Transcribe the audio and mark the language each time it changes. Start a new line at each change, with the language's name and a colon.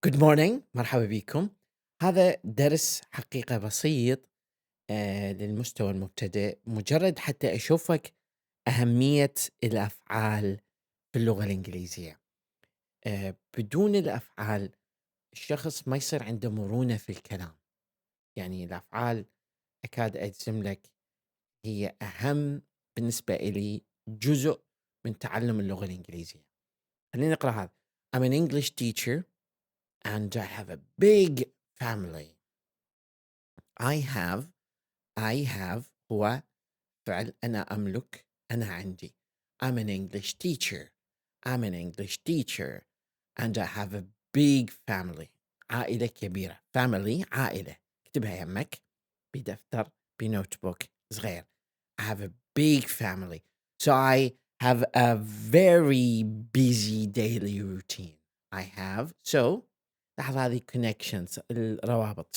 English: Good morning،
Arabic: مرحبا بكم. هذا درس حقيقة بسيط للمستوى المبتدئ، مجرد حتى أشوفك أهمية الأفعال في اللغة الإنجليزية. بدون الأفعال الشخص ما يصير عنده مرونة في الكلام، يعني الأفعال أكاد أجزم لك هي أهم بالنسبة إلي جزء من تعلم اللغة الإنجليزية. خلينا نقرأ هذا.
English: I'm an English teacher and I have a big family. I have
Arabic: هو فعل أنا أملك، أنا عندي.
English: I'm an English teacher. I'm an English teacher and I have a big family.
Arabic: عائلة كبيرة. Family عائلة. اكتبها يمك بدفتر بنوتبوك صغير.
English: I have a big family. So I have a very busy daily routine. I have.
Arabic: So لاحظ هذه connections الروابط.